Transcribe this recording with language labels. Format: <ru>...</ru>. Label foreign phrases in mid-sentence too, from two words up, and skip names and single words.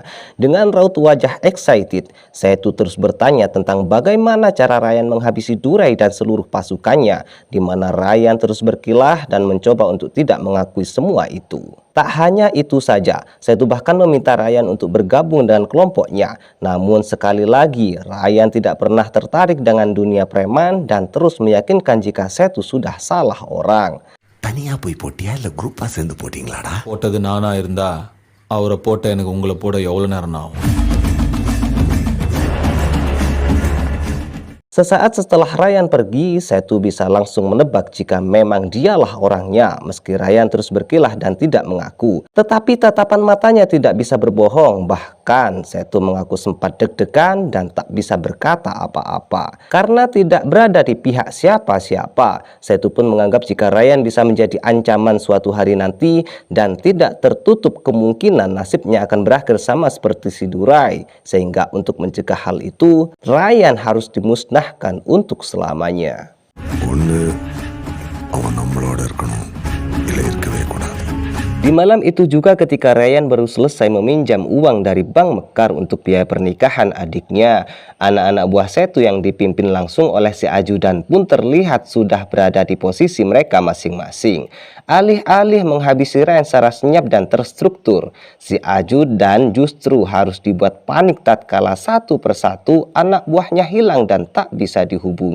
<id>Dengan raut wajah excited, Setu terus bertanya tentang bagaimana cara Ryan menghabisi Durai dan seluruh pasukannya, di mana Ryan terus berkilah dan mencoba untuk tidak mengakui semua itu. Tak hanya itu saja, Setu bahkan meminta Ryan untuk bergabung dengan kelompoknya. Namun sekali lagi, Ryan tidak pernah tertarik dengan dunia preman dan terus meyakinkan jika Setu sudah salah orang.</id> <ta>தனியா போய் போட்டியா இல்ல குரூப்பா சேர்ந்து போட்டீங்களாடா? போட்டது நானா இருந்தா அவரை போட்ட எனக்கு உங்களை போட எவ்வளவு நேரம் ஆகும்?</ta> <id>Sesaat setelah Ryan pergi, Setu bisa langsung menebak jika memang dialah orangnya, meski Ryan terus berkilah dan tidak mengaku. Tetapi tatapan matanya tidak bisa berbohong, bahkan Setu mengaku sempat deg-degan dan tak bisa berkata apa-apa. Karena tidak berada di pihak siapa-siapa, Setu pun menganggap jika Ryan bisa menjadi ancaman suatu hari nanti dan tidak tertutup kemungkinan nasibnya akan berakhir sama seperti si Durai. Sehingga untuk mencegah hal itu, Ryan harus dimusnahkan untuk selamanya.</id> <ta>ஒண்ணு அவன் நம்மளோட இருக்கணும் இல்ல இருக்கவே கூடாது.</ta> <id>Di malam itu juga ketika Ryan baru selesai meminjam uang dari Bank Mekar untuk biaya pernikahan adiknya, anak-anak buah Setu yang dipimpin langsung oleh si ajudan pun terlihat sudah berada di posisi mereka masing-masing. Alih-alih menghabisi Ryan secara senyap dan terstruktur, si ajudan justru harus dibuat panik tatkala satu persatu anak buahnya hilang dan tak bisa dihubungi.</id>